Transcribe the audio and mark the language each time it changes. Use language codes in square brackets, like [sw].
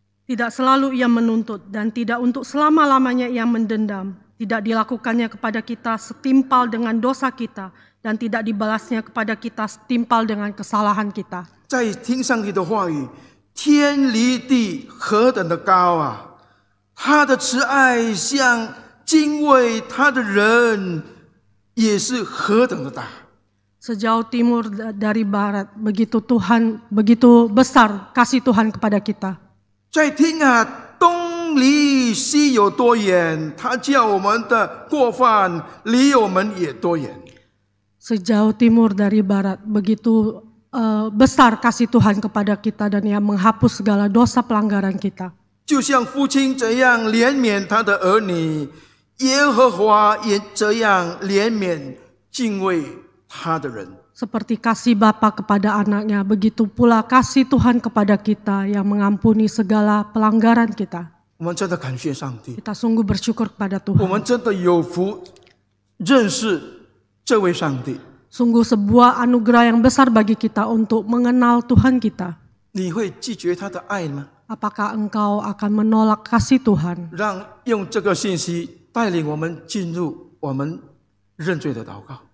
[id] Tidak selalu ia menuntut dan tidak untuk selama-lamanya ia mendendam. Tidak dilakukannya kepada kita setimpal dengan dosa kita dan tidak dibalasnya kepada kita setimpal dengan kesalahan kita. [zh] 在听上帝的话语，天离地何等的高啊！他的慈爱向敬畏他的人也是何等的大。 [id] Sejauh timur dari barat, begitu besar kasih Tuhan kepada kita. [zh] 在听啊，东离西有多远？他叫我们的过犯离我们也多远。 [id] Sejauh timur dari barat, begitu besar kasih Tuhan kepada kita dan Ia menghapus segala dosa pelanggaran kita. [zh] 就像父亲这样怜悯他的儿女，耶和华也这样怜悯敬畏他的人。 [id] Seperti kasih Bapa kepada anaknya, begitu pula kasih Tuhan kepada kita yang mengampuni segala pelanggaran kita. [zh] 我们真的感谢上帝， [id] Kita sungguh bersyukur kepada [zh] 我 [id] Tuhan. [zh] 们真的有福认识这位上帝。 [id] Sungguh sebuah anugerah yang besar bagi kita untuk mengenal Tuhan kita. [zh] 你会拒绝他的爱吗？ [id] Apakah engkau akan menolak kasih Tuhan? [zh] 让用这个信息带领我们进入我们认罪的祷告。